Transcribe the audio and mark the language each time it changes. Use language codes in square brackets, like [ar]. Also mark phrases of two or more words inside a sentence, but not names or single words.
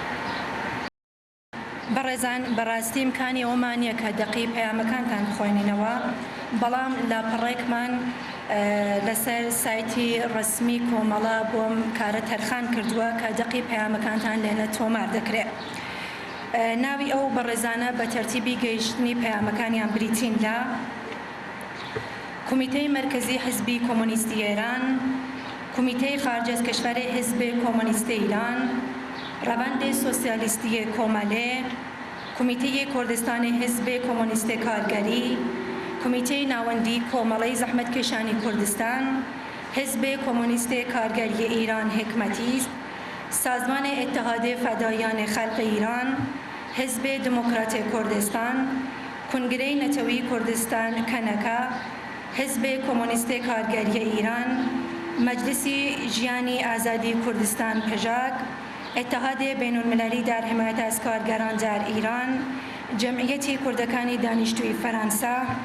[ckb] بەڕێزان بەڕاستی امکانی ئەومانیە کە دەقی پەیامەکانتان بخۆینینەوە، بەڵام لاپەڕێکمان لەسەر سایتی ڕسمی کۆمەڵە بۆم کارە تەرخان کردووە کە دەقی پەیامەکانتان لێنە تۆمار دەکرێت. ناوی ئەو بەڕێزانە بە تەرتیبی گەیشتنی پەیامەکانیان بریتین لە کمیتەی مرکزی حزبی کۆمۆنیستی ئێران، [fa] کمیته خارج از کشور حزب کمونیست ایران، روند سوسیالیستی کومله، کمیته کردستان حزب کمونیست کارگری، کمیته ناوندی کومله زحمتکشانی کردستان، حزب کمونیست کارگری ایران حکمتی، سازمان اتحاد فدایان خلق ایران، حزب دموکرات کردستان، کنگره نتوی کردستان کنکا، حزب کمونیست کارگری ایران، مجلس جیانی آزادی کردستان پژاک، اتحاد بین المللی در حمایت از کارگران در ایران، جمعیت کردکان دانشجوی فرانسه،